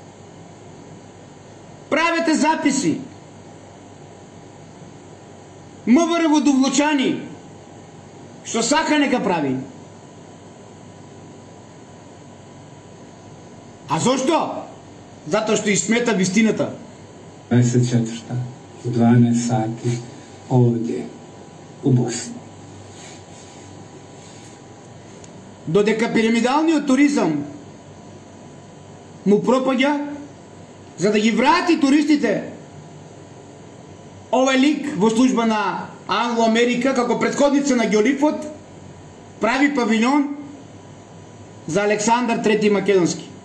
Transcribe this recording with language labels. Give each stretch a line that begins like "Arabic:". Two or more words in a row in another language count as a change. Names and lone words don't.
Macedonian: Правете записи. МВР во Довлочани, што сака нека прави. А зошто? Затоа што изсмета вистината. 24.
Bosnian: u 12 sati ovdje u Bosni.
Macedonian: Додека пирамидалниот туризам му пропаѓа, за да ги врати туристите, овој лик во служба на Англо-Америка, како претходница на Ѓолипот, прави павилион за Александар III Македонски.